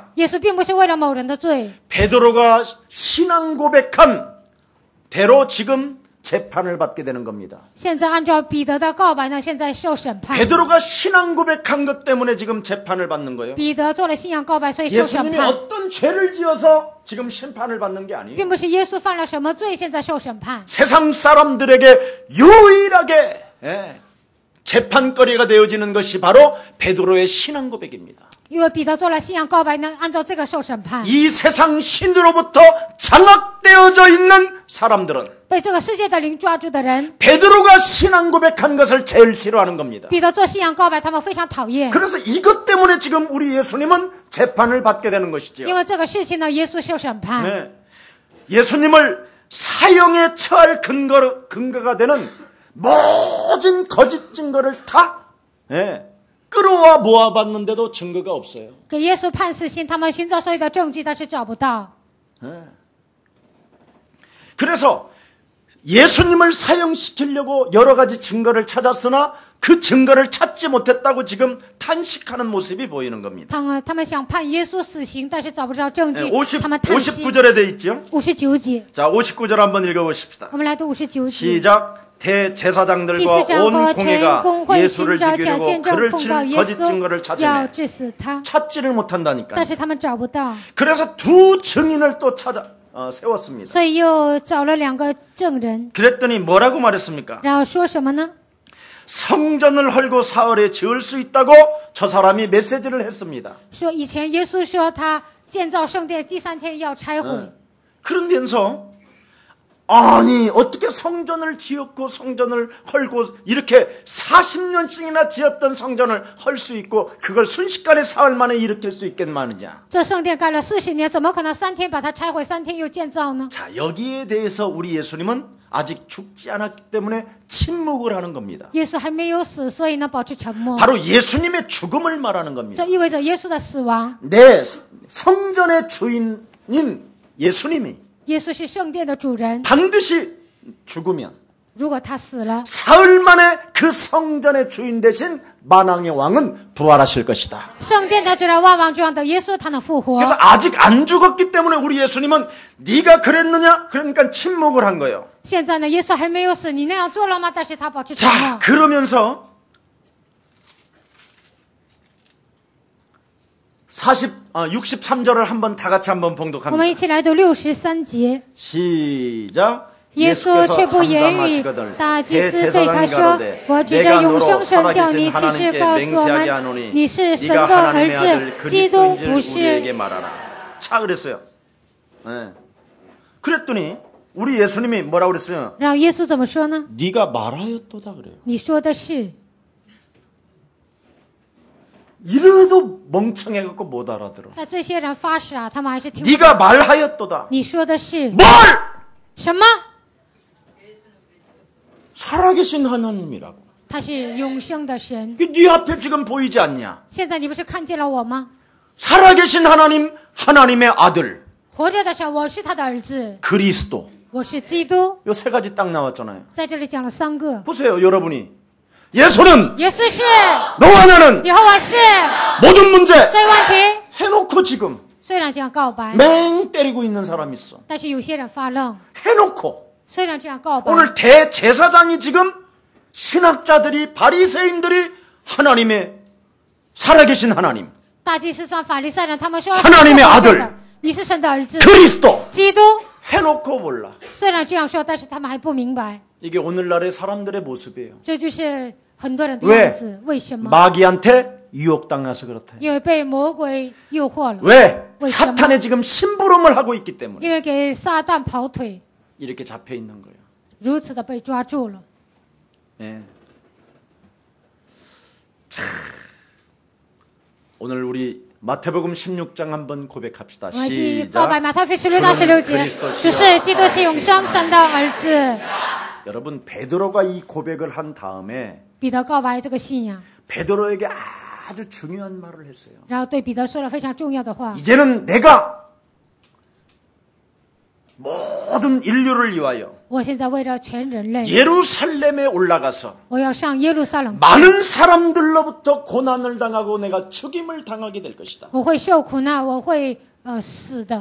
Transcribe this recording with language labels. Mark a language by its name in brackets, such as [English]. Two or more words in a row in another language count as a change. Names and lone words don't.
[Chinese] 耶稣并不是为了某人的罪， [Korean] 베드로가 신앙 고백한 대로 지금 재판을 받게 되는 겁니다. [Chinese] 现在按照彼得的告白呢，现在受审判。 [Korean] 베드로가 신앙 고백한 것 때문에 지금 재판을 받는 거예요. [Chinese] 彼得做了信仰告白，所以受审 [Korean] 예수님이 [Chinese] 判， [Korean] 어떤 죄를 지어서 지금 심판을 받는 게 아니에요. [Chinese] 并不是耶稣犯了什么罪，现在受审判。 [Korean] 세상 사람들에게 유일하게 재판거리가 되어지는 것이 바로 베드로의 신앙 고백입니다. [Chinese] 因为彼得做了信仰告白呢，按照这个受审判。 [Korean] 이 세상 신으로부터 장악되어져 있는 사람들은 [Chinese] 被这个世界的灵抓住的人， [Korean] 베드로가 신앙 고백한 것을 제일 싫어하는 겁니다. [Chinese] 彼得做信仰告白，他们非常讨厌。 [Korean] 그래서 이것 때문에 지금 우리 예수님은 재판을 받게 되는 것이죠. [Chinese] 因为这个事情呢，耶稣受审判。 [Korean] 네. 예수님을 사형에 처할 근거가 되는 모든 거짓 증거를 다 끌어와 모아봤는데도 증거가 없어요. [Chinese] 给耶稣判死刑，他们寻找所有的证据，但是找不到。 [Korean] 그래서 예수님을 사형시키려고 여러 가지 증거를 찾았으나 그 증거를 찾지 못했다고 지금 탄식하는 모습이 보이는 겁니다. [Chinese] 他们想判耶稣死刑，但是找不到证据， 他们叹息。 [Korean] 59절에 돼 있죠? [Chinese] 59节， [Korean] 자, 59절 한번 읽어보십시다. [Chinese] 我们来读59节。 [Korean] 시작. 대제사장들과 온 공회가 예수를 죽이려고 그를 칠 거짓 증거를 찾으며 찾지를 못한다니까요. [Chinese] 但是他们找不到， [Korean] 그래서 두 증인을 또 세웠습니다. [Chinese] 所以又找了2个证人， [Korean] 그랬더니 뭐라고 말했습니까? [Chinese] 然后说什么呢？ [Korean] 성전을 헐고 사흘에 지을 수 있다고 저 사람이 메시지를 했습니다. [Chinese] 说以前耶稣说他建造圣殿第3天要拆毁， [Korean] 그러면서 아니 어떻게 성전을 지었고 성전을 헐고 이렇게 40년씩이나 지었던 성전을 헐 수 있고 그걸 순식간에 사흘 만에 일으킬 수 있겠느냐. [Chinese] 这圣殿盖了40年，怎么可能3天把它拆毁，3天又建造呢？ [Korean] 자, 여기에 대해서 우리 예수님은 아직 죽지 않았기 때문에 침묵을 하는 겁니다. [Chinese] 耶稣还没有死，所以呢保持沉默。 [Korean] 바로 예수님의 죽음을 말하는 겁니다. [Chinese] 这意味着耶稣的死亡。 [Korean] 내 성전의 주인인 예수님이 [Chinese] 耶稣是圣殿的主人， [Korean] 반드시 죽으면 [Chinese] 如果他死了， [Korean] 사흘 만에 그 성전의 주인 대신 만왕의 왕은 부활하실 것이다. [Chinese] 圣殿的主人万王之王的耶稣他能复活。 [Korean] 그래서 아직 안 죽었기 때문에 우리 예수님은 네가 그랬느냐? 그러니까 침묵을 한 거예요. [Chinese] 现在呢，耶稣还没有死，你那样做了吗？但是他保持沉 [Korean] 자, [Chinese] 默。 [Korean] 그러면서 63절을 한번 다 같이 한번 [Chinese] 我们 [Korean] 봉독합니다. [Chinese] 一起来读63节。 [Korean] 시작. [Chinese] 耶稣却不言语，大祭司对他说：“我指着永生神叫你起誓告诉我们，你是神的儿子，基督不是。” [Korean] 자, 그랬어요. 네. 그랬더니 우리 예수님이 뭐라고 그랬어요? [Chinese] 然后耶稣怎么说呢？ [Korean] 네가 말하였도다 그래요. [Chinese] 你说的是， [Korean] 이래도 멍청해갖고 못 알아들어. [Chinese] 但这些人发傻，他们还是听不懂。 [Korean] 네가 말하였도다. [Chinese] 你说的是 [Korean] 뭘? [Chinese] 什么？ [Korean] 살아계신 하나님이라고. [Chinese] 他是永生的神。 [Korean] 네 앞에 지금 보이지 않냐? [Chinese] 现在你不是看见了我吗？ [Korean] 살아계신 하나님, 하나님의 아들 [Chinese] 活着的神，我是他的儿子， [Korean] 그리스도. [Chinese] 我是基督。 [Korean] 요 세 가지 딱 나왔잖아요. [Chinese] 在这里讲了3个。 [Korean] 보세요, 여러분이. 예수는 [Chinese] 耶稣是， [Korean] 너와 나는 [Chinese] 以后我是， [Korean] 모든 문제 [Chinese] 所以问题 [Korean] 해놓고 지금 [Chinese] 虽然这样告白， [Korean] 맹 때리고 있는 사람이 있어. [Chinese] 但是有些人发愣。 [Korean] 해놓고 [Chinese] 虽然这样告白， [Korean] 오늘 대제사장이 지금 신학자들이 바리새인들이 하나님의 살아계신 하나님 [Chinese] 大祭司长、法利赛人他们说 [Korean] 하나님의 아들 [Chinese] 你是神的儿子， [Korean] 그리스도 [Chinese] 基督。 [Korean] 해놓고 몰라. [Chinese] 虽然这样说，但是他们还不明白， [Korean] 이게 오늘날의 사람들의 모습이에요. [Chinese] 这就是很多人的样子。为什么？ [Korean] 마귀한테 유혹당해서 그렇다. [Chinese] 因为被魔鬼诱惑了， [Korean] 왜? [Chinese] 为什么？ [Korean] 사탄의 지금 심부름을 하고 있기 때문에 [Chinese] 因为给撒旦跑腿， [Korean] 이렇게 잡혀 있는 거예요. [Chinese] 如此的被抓住了。 [Korean] 예. 자, 오늘 우리 마태복음 16장 한번 고백합시다. [Chinese] 我们一起告白 [Korean] 시작. [Chinese] 马太福音16章16节，只是基督是永生神的儿子。 [Korean] 여러분 베드로가 이 고백을 한 다음에 [Chinese] 彼得告白这个信仰， [Korean] 베드로에게 아주 중요한 말을 했어요. [Chinese] 然后对彼得说了非常重要的话。 [Korean] 이제는 내가 모든 인류를 위하여 [Chinese] 我现在为了全人类， [Korean] 예루살렘에 올라가서 [Chinese] 我要上耶路撒冷去， [Korean] 많은 사람들로부터 고난을 당하고 내가 죽임을 당하게 될 것이다. [Chinese] 我会受苦难，我会死的。